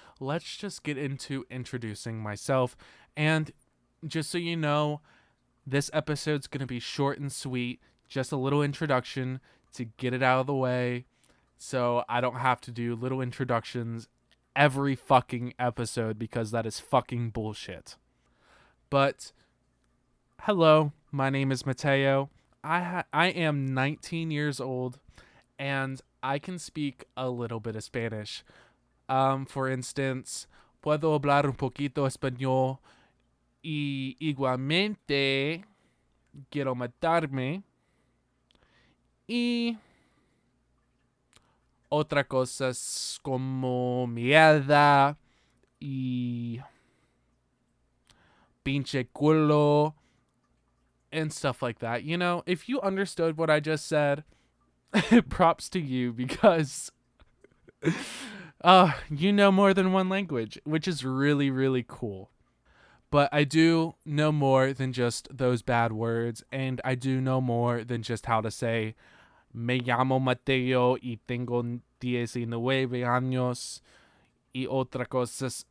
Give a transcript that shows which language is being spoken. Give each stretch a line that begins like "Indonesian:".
English: Let's just get into introducing myself. And just so you know, this episode's going to be short and sweet, just a little introduction to get it out of the way, so I don't have to do little introductions every fucking episode, because that is fucking bullshit. But hello, my name is Mateo. I am 19 years old, and I can speak a little bit of Spanish. For instance,
Spanish: puedo hablar un poquito español, y igualmente quiero matarme, y otras cosas como mierda y pinche culo
English: and stuff like that. You know, if you understood what I just said, props to you, because You know more than one language, which is really, really cool. But I do know more than just those bad words, and I do know more than just how to say
Spanish: Me llamo Mateo y tengo 19 años y otra cosas.